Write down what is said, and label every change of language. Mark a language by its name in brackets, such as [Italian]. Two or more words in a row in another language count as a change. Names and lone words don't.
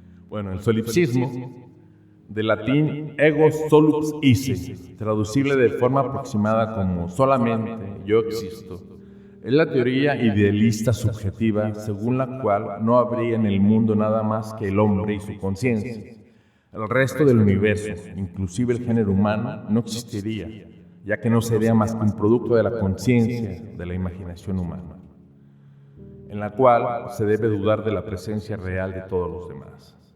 [Spanish] Bueno, el solipsismo, del latín [Latin] ego solus isse, [Spanish] traducible de forma aproximada como solamente yo existo, es la teoría idealista subjetiva según la cual no habría en el mundo nada más que el hombre y su conciencia. El resto del universo, inclusive el género humano, no existiría, ya que no sería más que un producto de la conciencia, de la imaginación humana, en la cual se debe dudar de la presencia real de todos los demás.